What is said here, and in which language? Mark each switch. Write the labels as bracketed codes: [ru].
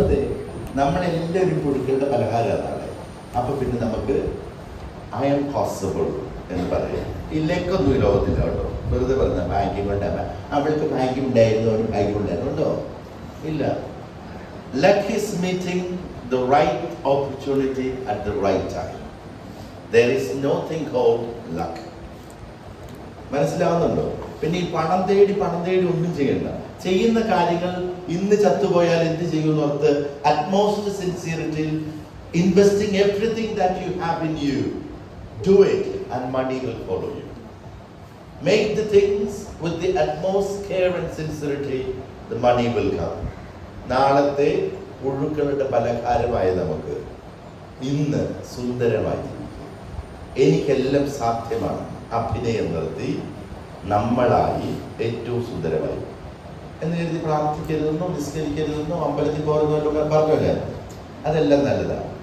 [ml] അതെ, നമ്മളെല്ലാവരും പുഴുക്കളുടെ പലഹാരമാണ്. അപ്പം പിന്നെ നമുക്ക് [en] I am possible [ml] എന്ന് പറയാം. ഇല്ലേക്കൊന്നും ഈ ലോകത്തില്ല കേട്ടോ. വെറുതെ പറഞ്ഞ ഭാഗ്യം കൊണ്ട് അവൾക്ക് ഭാഗ്യം ഉണ്ടായിരുന്നു, അവന് ഭാഗ്യം ഉണ്ടായിരുന്നുണ്ടോ? ഇല്ല. [en] Luck is meeting the right opportunity at the right time. There is nothing called luck. [ml] മനസ്സിലാവുന്നുണ്ടോ? പിന്നെ ഈ പണം തേടി ഒന്നും ചെയ്യണ്ട. ചെയ്യുന്ന കാര്യങ്ങൾ ഇന്ന് ചത്തുപോയാൽ എന്ത് ചെയ്യുമെന്ന് ഓർത്ത് [en] Utmost സിൻസിയറിറ്റിയിൽ investing everything that you have in you, do it and money will follow you. Make the things with the utmost care and sincerity, the money will come. [ml] നാളത്തെ പുഴുക്കളുടെ പലഹാരമായ നമുക്ക് ഇന്ന് സുന്ദരമായി എനിക്കെല്ലാം സാധ്യമാണ് അഭിനയം നിർത്തി നമ്മളായി ഏറ്റവും സുന്ദരമായി എന്ന് കരുതി പ്രാർത്ഥിക്കരുതെന്നോ നിസ്കരിക്കരുതെന്നോ അമ്പലത്തിൽ പോകുന്നല്ലോ പറഞ്ഞല്ലേ? അതെല്ലാം നല്ലതാണ്.